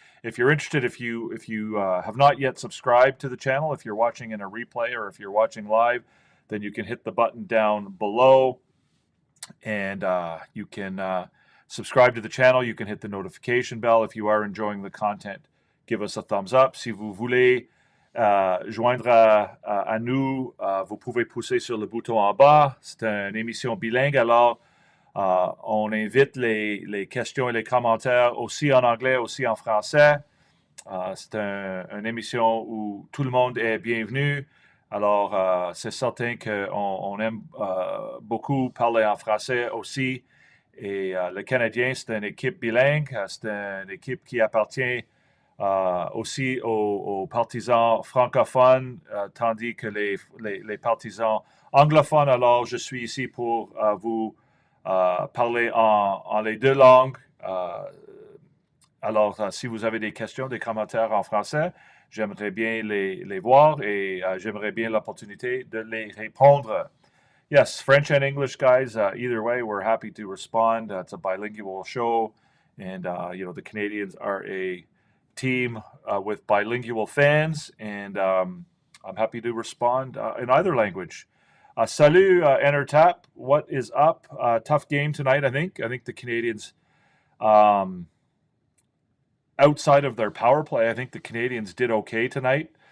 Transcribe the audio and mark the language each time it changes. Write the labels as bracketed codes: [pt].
[en] If you're interested, if you have not yet subscribed to the channel, if you're watching in a replay or if you're watching live, then you can hit the button down below, and you can subscribe to the channel. You can hit the notification bell. If you are enjoying the content, give us a thumbs up. [fr] Si vous voulez joindre à nous, vous pouvez pousser sur le bouton en bas. C'est une émission bilingue, alors on invite les questions et les commentaires aussi en anglais, aussi en français. C'est une émission où tout le monde est bienvenu. Alors, c'est certain qu'on aime beaucoup parler en français aussi. Et le Canadien, c'est une équipe bilingue. C'est une équipe qui appartient aussi aux partisans francophones, tandis que les partisans anglophones. Alors, je suis ici pour vous parler en les deux langues. Alors, si vous avez des questions, des commentaires en français, j'aimerais bien les voir et j'aimerais bien l'opportunité de les répondre. [en] Yes, French and English, guys. Either way, we're happy to respond. It's a bilingual show, and the Canadiens are a team with bilingual fans, and I'm happy to respond in either language. [fr] Salut, [en] Entertap. What is up? Tough game tonight, I think. I think the Canadiens, outside of their power play, I think the Canadiens did okay tonight.